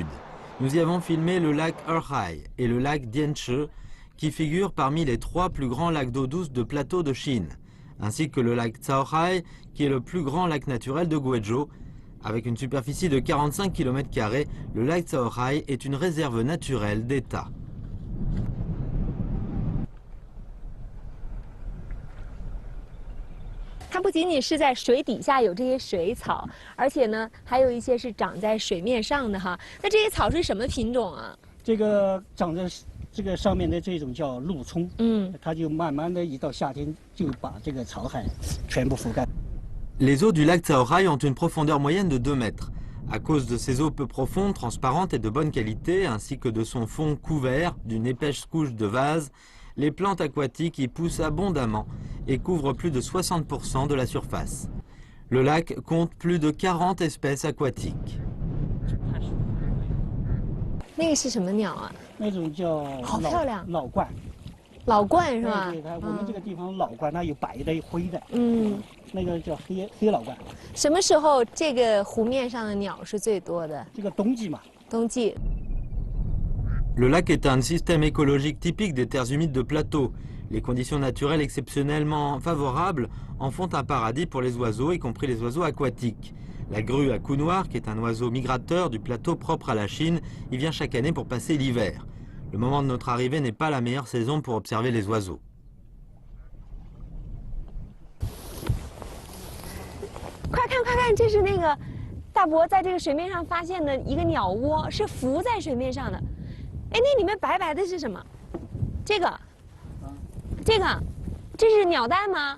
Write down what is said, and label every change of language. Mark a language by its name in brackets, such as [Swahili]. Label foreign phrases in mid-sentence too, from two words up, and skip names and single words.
[French] Nous y avons filmé le lac Erhai et le lac Dianche, qui figurent parmi les 3 plus grands lacs d'eau douce de plateau de Chine, ainsi que le lac Caohai, qui est le plus grand lac naturel de Guizhou. Avec une superficie de 45 km², le lac Caohai est une réserve naturelle d'État. [Chinese] 它不仅仅是在水底下有这些水草，而且呢，还有一些是长在水面上的哈。那这些草是什么品种啊？这个长在这个上面的这种叫陆葱，它就慢慢的一到夏天就把这个草海全部覆盖。 [French] Les eaux du lac Caohai ont une profondeur moyenne de 2 mètres. À cause de ces eaux peu profondes, transparentes et de bonne qualité, ainsi que de son fond couvert d'une épaisse couche de vase, les plantes aquatiques y poussent abondamment et couvrent plus de 60% de la surface. Le lac compte plus de 40 espèces aquatiques. [Chinese] 那个是什么鸟啊？那种叫好漂亮，老鹳。老鹳是吧？对，我们这个地方老鹳它有白的、灰的。那个叫黑老鹳。什么时候这个湖面上的鸟是最多的？这个冬季嘛。冬季。 [French] Le lac est un système écologique typique des terres humides de plateau. Les conditions naturelles exceptionnellement favorables en font un paradis pour les oiseaux, y compris les oiseaux aquatiques. La grue à cou noir, qui est un oiseau migrateur du plateau propre à la Chine, y vient chaque année pour passer l'hiver. Le moment de notre arrivée n'est pas la meilleure saison pour observer les oiseaux. [Chinese] 快看快看，这是那个大伯在这个水面上发现的一个鸟窝，是浮在水面上的。哎，那里面白白的是什么？这个，这是鸟蛋吗？